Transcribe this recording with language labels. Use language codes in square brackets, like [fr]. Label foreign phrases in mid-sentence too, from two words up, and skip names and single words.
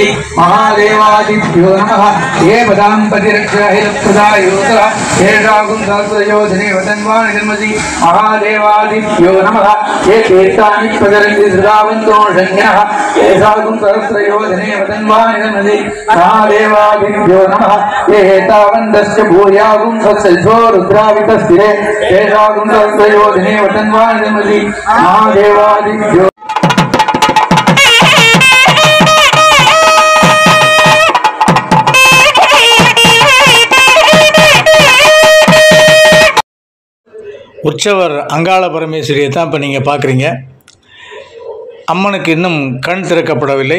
[sa] महादेवादिभ्यो नमः ये पदाम्पतिरक्षाहिरप्रदायोतः शेषागुं सहस्रयोजने वतन्वानि जन्मसि महादेवादिभ्यो नमः ये तीर्थानि प्रचरन्ति श्रद्धावन्तो शङ्गिनः शेषागुं सहस्रयोजने वतन्वानि जन्मसि महादेवादिभ्यो नमः ये हेतावन्तस्य भूयागुं सत्सल्भो रुद्रावितस्थिरे शेषागुं सहस्रयोजने वतन्वानि जन्मसि महादेवादिभ्यो [ta] உற்சவர் அங்காள பரமேஸ்வரியை தான் இப்போ நீங்கள் பார்க்குறீங்க. அம்மனுக்கு இன்னும் கண் திறக்கப்படவில்லை.